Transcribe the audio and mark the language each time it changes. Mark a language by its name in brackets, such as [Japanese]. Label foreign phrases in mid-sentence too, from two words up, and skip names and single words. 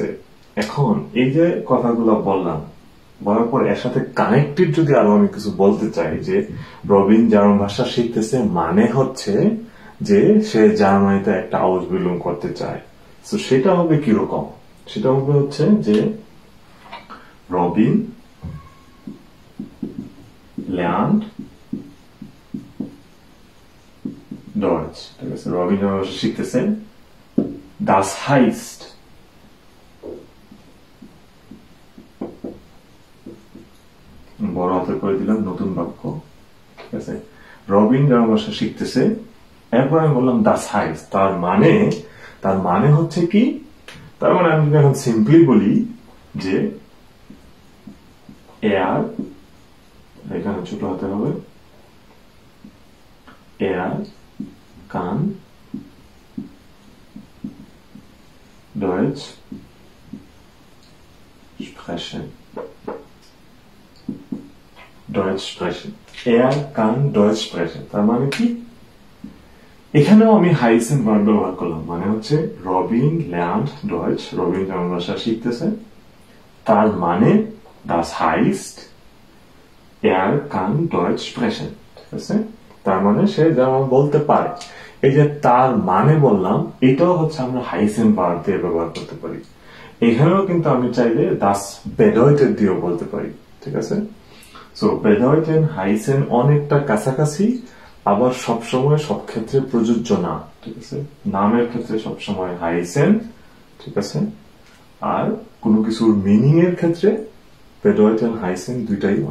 [Bangla] এখন এই যে কথাগুলো বললাম, বলার পর এর সাথে কানেক্টেড যদি আরো আমি কিছু বলতে চাই যে রবিন জার্মান ভাষা শিখতেছে, মানে হচ্ছে যে সে জার্মানিতে একটা আউসবিল্ডিং করতে চায়। তো সেটা হবে কিরকম, সেটা হবে হচ্ছে যে রবিন [German] lernt Deutsch, [Bangla] ঠিক আছে? রবিন জার্মান ভাষা শিখতেছে, [German] das heißt, [Bangla] বড় হাতে করে দিলাম নতুন বাক্য, ঠিক আছে? রবিন জার্মান ভাষা শিখতেছে, এরপর আমি বললাম [German] das heißt, [Bangla] তার মানে হচ্ছে কি, তার মানে আমি এখন সিম্পলি বলি যে এখানে ছোট হাতে হবে, [German] kann Deutsch sprechen, kann Deutsch sprechen। [Bangla] তার মানে কি, এখানেও আমি হাইসেন ভার্ব ব্যবহার করলাম, মানে হচ্ছে রবিন [German] lernt Deutsch, [Bangla] রবিন জার্মান ভাষা শিখতেছে, তার মানে [German] das heißt kann Deutsch sprechen, [Bangla] ঠিক আছে? তার মানে সে জার্মান বলতে পারে। এই যে তার মানে বললাম, এটাও হচ্ছে আমরা হাইসেন ভার্ব দিয়ে ব্যবহার করতে পারি। এখানেও কিন্তু আমি চাইলে [German] das bedeutet [Bangla] দিয়েও বলতে পারি, ঠিক আছে? সো বেডয়েটেন হাইসেন অনেকটা কাছাকাছি, আবার সবসময় সব ক্ষেত্রে প্রযোজ্য না, ঠিক আছে। নামের ক্ষেত্রে সবসময় হাইসেন, ঠিক আছে, আর কোনো কিছুর মিনিং এর ক্ষেত্রে বেডয়েটেন হাইসেন দুইটাই অনেকটা কাছাকাছি।